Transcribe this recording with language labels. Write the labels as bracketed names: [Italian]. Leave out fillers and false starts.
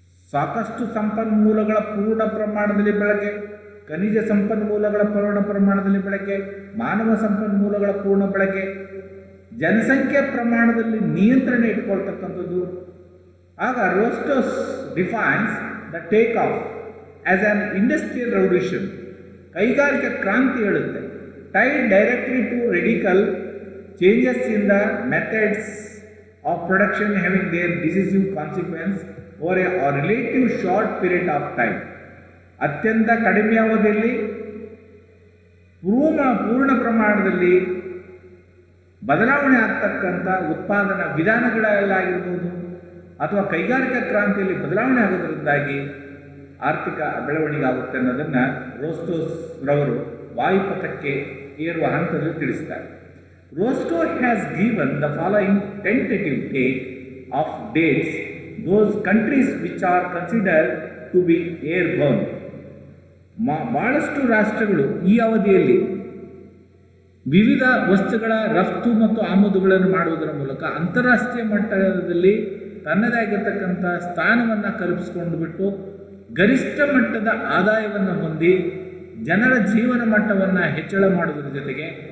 [Kannada] ಸಾಕಷ್ಟು ಸಂಪನ್ಮೂಲಗಳ ಪೂರ್ಣ ಪ್ರಮಾಣದಲ್ಲಿ ಬಳಕೆ, ಖನಿಜ ಸಂಪನ್ಮೂಲಗಳ ಪೂರ್ಣ ಪ್ರಮಾಣದಲ್ಲಿ ಬಳಕೆ, ಮಾನವ ಸಂಪನ್ಮೂಲಗಳ ಪೂರ್ಣ ಬಳಕೆ, ಜನಸಂಖ್ಯೆ ಪ್ರಮಾಣದಲ್ಲಿ ನಿಯಂತ್ರಣ ಇಟ್ಕೊಳ್ತಕ್ಕಂಥದ್ದು. [English] ಆಗ Rostow's defines the take off as an industrial revolution, [Kannada] ಕೈಗಾರಿಕಾ ಕ್ರಾಂತಿ ಹೇಳುತ್ತೆ. [English] Tied directly to radical changes in the methods of production having their decisive consequence over a relative short period of time. [Kannada] ಅತ್ಯಂತ ಕಡಿಮೆ ಅವಧಿಯಲ್ಲಿ ಪೂರ್ಣ ಪ್ರಮಾಣದಲ್ಲಿ ಬದಲಾವಣೆ ಆಗ್ತಕ್ಕಂಥ ಉತ್ಪಾದನಾ ವಿಧಾನಗಳಲ್ಲಾಗಿರ್ಬೋದು ಅಥವಾ ಕೈಗಾರಿಕಾ ಕ್ರಾಂತಿಯಲ್ಲಿ ಬದಲಾವಣೆ ಆಗೋದ್ರಿಂದಾಗಿ ಆರ್ಥಿಕ ಬೆಳವಣಿಗೆ ಆಗುತ್ತೆ ಅನ್ನೋದನ್ನು ರೋಸ್ಟೋಸ್ ರವರು ವಾಯುಪಥಕ್ಕೆ ಏರುವ ಹಂತದಲ್ಲಿ ತಿಳಿಸ್ತಾರೆ. [English] Rostow has given the following tentative date of dates those countries which are considered to be airborne. [Kannada] ಬಹಳಷ್ಟು ರಾಷ್ಟ್ರಗಳು ಈ ಅವಧಿಯಲ್ಲಿ ವಿವಿಧ ವಸ್ತುಗಳ ರಫ್ತು ಮತ್ತು ಆಮದುಗಳನ್ನು ಮಾಡುವುದರ ಮೂಲಕ ಅಂತಾರಾಷ್ಟ್ರೀಯ ಮಟ್ಟದಲ್ಲಿ ತನ್ನದೇ ಆಗಿರತಕ್ಕಂಥ ಸ್ಥಾನವನ್ನು ಕಲ್ಪಿಸಿಕೊಂಡು ಬಿಟ್ಟು ಗರಿಷ್ಠ ಮಟ್ಟದ ಆದಾಯವನ್ನು ಹೊಂದಿ ಜನರ ಜೀವನ ಮಟ್ಟವನ್ನು ಹೆಚ್ಚಳ ಮಾಡುವುದರ ಜೊತೆಗೆ